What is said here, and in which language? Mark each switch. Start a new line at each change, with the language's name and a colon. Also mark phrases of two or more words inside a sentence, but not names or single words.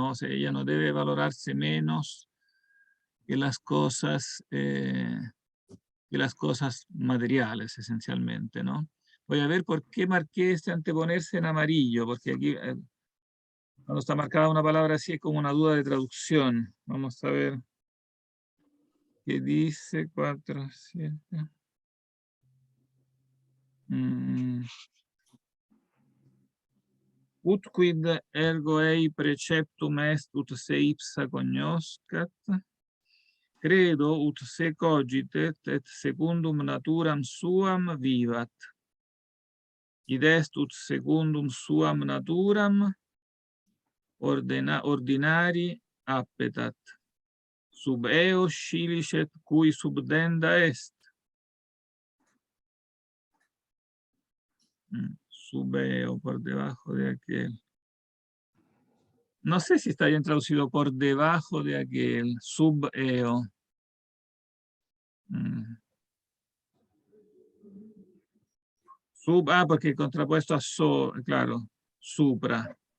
Spanish: O sea, ella no debe valorarse menos que las cosas materiales, esencialmente, ¿no? Voy a ver por qué marqué este anteponerse en amarillo, porque aquí, cuando está marcada una palabra así, es como una duda de traducción. Vamos a ver qué dice 4, 7.
Latin: Ut quid ergo ei preceptum est ut se ipsa cognoscat, credo ut se cogitet et secundum naturam suam vivat. Id est ut secundum suam naturam ordinari appetat. Sub eo scilicet cui subdenda est. Sub eo,
Spanish: por debajo de aquel. No sé si está bien traducido por debajo de aquel,
Latin: sub eo.
Spanish: Porque contrapuesto a so, claro, supra.